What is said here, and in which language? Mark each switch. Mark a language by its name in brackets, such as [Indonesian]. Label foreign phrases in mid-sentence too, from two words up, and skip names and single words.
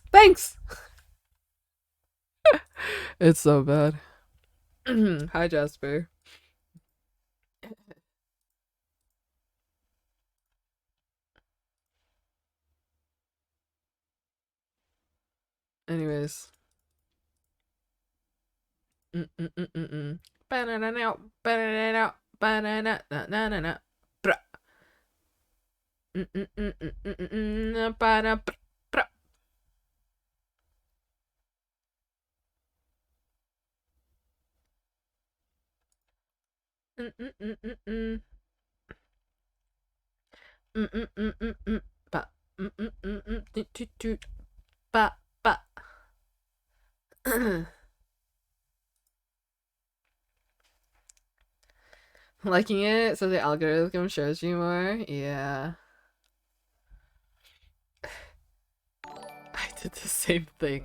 [English] Thanks. It's so bad. Hi, Jasper. Anyways. Ba-na-na-now, ba-na-na-now, ba-na-na-na-na-na, bra. Ba-na, bra. Ba. Toot. Ba. Liking it so the algorithm shows you more? Yeah. I did the same thing.